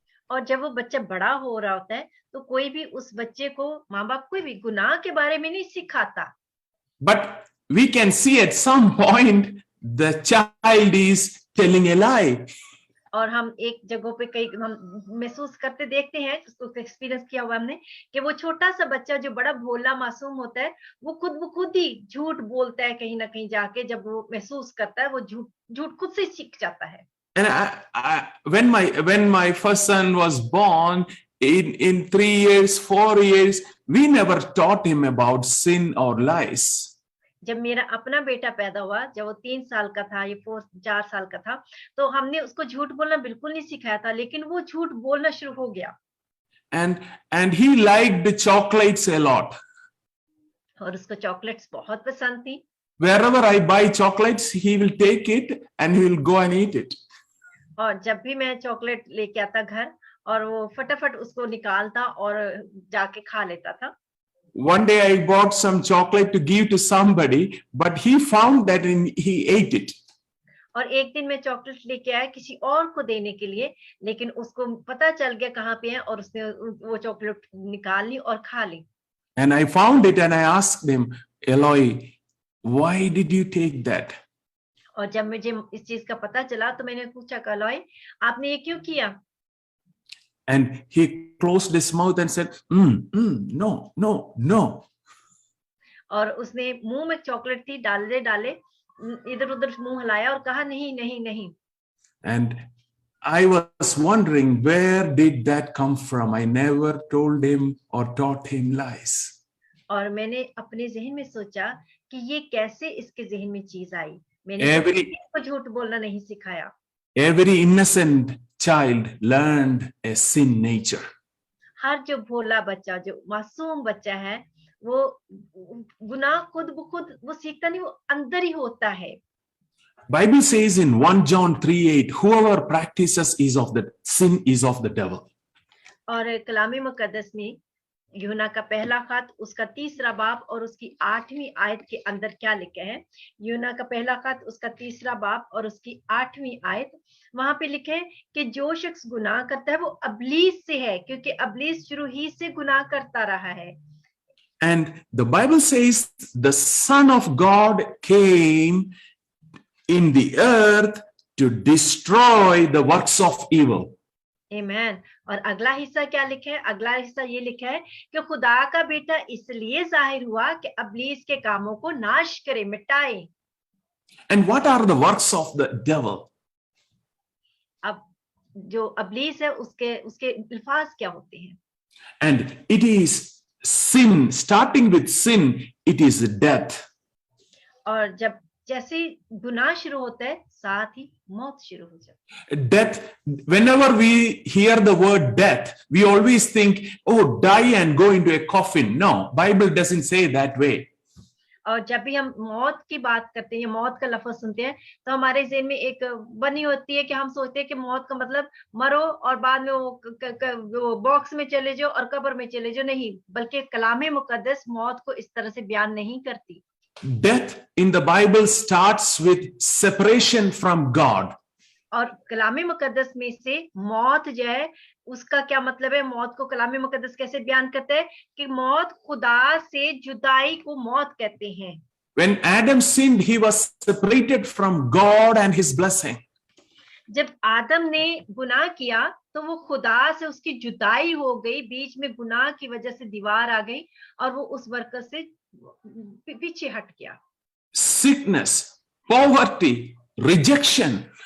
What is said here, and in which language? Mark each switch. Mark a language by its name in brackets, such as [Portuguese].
[Hindi] और जब वो बच्चा बड़ा हो रहा होता है तो कोई भी उस बच्चे को, माँ बाप कोई भी गुनाह के बारे में नहीं सिखाता। [English] But we can see at some point the child is telling a lie. [Hindi] और हम एक जगह पे कई हम महसूस करते देखते हैं, उसको एक्सपीरियंस किया हुआ हमने, कि वो छोटा सा बच्चा जो बड़ा भोला मासूम होता है, वो खुद ही झूठ बोलता है कहीं ना कहीं जाके। जब वो महसूस करता है वो झूठ खुद से सीख जाता है। [English] And when my first son was born, in 3 years, 4 years, we never taught him about sin or lies. [Hindi] जब मेरा अपना बेटा पैदा हुआ, जब वो 3 साल का था, ये 4 साल का था, तो हमने उसको झूठ बोलना बिल्कुल नहीं सिखाया था, लेकिन वो झूठ बोलना शुरू हो गया। [English] And he liked chocolates a lot. [Hindi] और उसको चॉकलेट्स बहुत पसंद थी। [English] Wherever I buy chocolates, he will take it and he will go and eat it. [Hindi] और जब भी मैं चॉकलेट लेके आता घर, और वो फटाफट उसको निकालता और जाके खा लेता था। [English] One day I bought some chocolate to give to somebody, but he found that he ate it. [Hindi] और एक दिन मैं चॉकलेट लेके आया किसी और को देने के लिए, लेकिन उसको पता चल गया कहाँ पे है, और उसने वो चॉकलेट निकाल ली और खा ली। [English] And I found it and I asked him, Eloy, why did you take that? [Hindi] और जब मुझे इस चीज का पता चला तो मैंने पूछा, एलॉय आपने ये क्यों किया? [English] And he closed his mouth and said, no, no, no. [Hindi] और उसने मुंह में चॉकलेट थी, डाले इधर उधर मुंह हिलाया और कहा नहीं नहीं नहीं। [English] And I was wondering, where did that come from? I never told him or taught him lies. [Hindi] और मैंने अपने जहन में सोचा कि ये कैसे इसके जहन में चीज आई। मैंने इसको झूठ बोलना नहीं सिखाया। [English] Every innocent child learned a sin nature. [Hindi] हर जो भोला बच्चा, जो मासूम बच्चा है, वो गुनाह खुद ब खुद वो सीखता नहीं, वो अंदर ही होता है। [English] Bible says in 1 John 3:8, whoever practices sin is of the devil. [Hindi] और कलामी मुकद्दस में यूहन्ना का पहला खत उसका 3रा बाब और उसकी 8वीं आयत के अंदर क्या लिखा है? यूहन्ना का पहला खत उसका 3रा बाब और उसकी 8वीं आयत, वहां पे लिखे है कि जो शख्स गुनाह करता है वो अबलीस से है, क्योंकि अबलीस शुरू ही से गुनाह करता रहा है। [English] And the Bible says the Son of God came in the earth to destroy the works of evil. Amen. [Hindi] और अगला हिस्सा क्या लिखा है? अगला हिस्सा ये लिखा है कि खुदा का बेटा इसलिए जाहिर हुआ कि अबलीस के कामों को नाश करे, मिटाए। [English] And what are the works of the devil? [Hindi] अब जो अबलीस है उसके अल्फाज क्या होते हैं? [English] And it is sin, starting with sin, it is death. [Hindi] और जब जैसे गुनाह शुरू होता है, साथ ही मौत शुरू हो जाती है। [English] Death, whenever we hear the word death, we always think, oh, die and go into a coffin. No, Bible doesn't say that way. [Hindi] और जब भी हम मौत की बात करते हैं, मौत का लफ्ज सुनते हैं, तो हमारे ज़हन में एक बनी होती है कि हम सोचते हैं कि मौत का मतलब मरो और बाद में वो बॉक्स में चले जाओ और कब्र में चले जाओ। नहीं, बल्कि कलामे मुकद्दस मौत को इस तरह से बयान नहीं करती। [English] Death in the Bible starts with separation from God. [Hindi] और कलामी मुकद्दस में से मौत जो है उसका क्या मतलब है? मौत को कलामी मुकद्दस कैसे बयान करते हैं कि मौत खुदा से जुदाई को मौत कहते हैं। [English] When Adam sinned, he was separated from God and his blessing. [Hindi] जब आदम ने गुनाह किया तो वो खुदा से उसकी जुदाई हो गई, बीच में गुनाह की वजह से दीवार आ गई और वो उस बरकत से पीछे हट गया। [English] Sickness, poverty, rejection.